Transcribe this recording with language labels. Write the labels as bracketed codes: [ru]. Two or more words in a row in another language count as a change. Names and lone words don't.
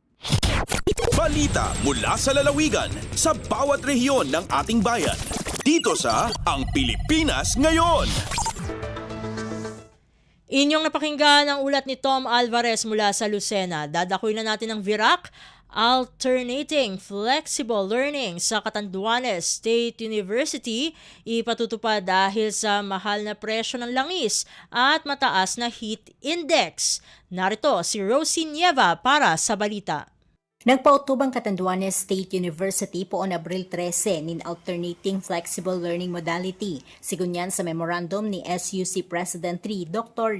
[tl] Balita mula sa lalawigan sa bawat rehiyon ng ating bayan. Dito sa Ang Pilipinas Ngayon. Inyong napakinggan ang ulat ni Tom Alvarez mula sa Lucena. Dadakoy na natin ang VIRAC, Alternating Flexible Learning sa Catanduanes State University, ipatutupad dahil sa mahal na presyo ng langis at mataas na heat index. Narito si Rosie Nieva para sa balita. [bik] Nagpautubang Catanduanes State University poon Abril 13 nin Alternating Flexible Learning Modality, sigunyan sa memorandum ni SUC President 3 Dr.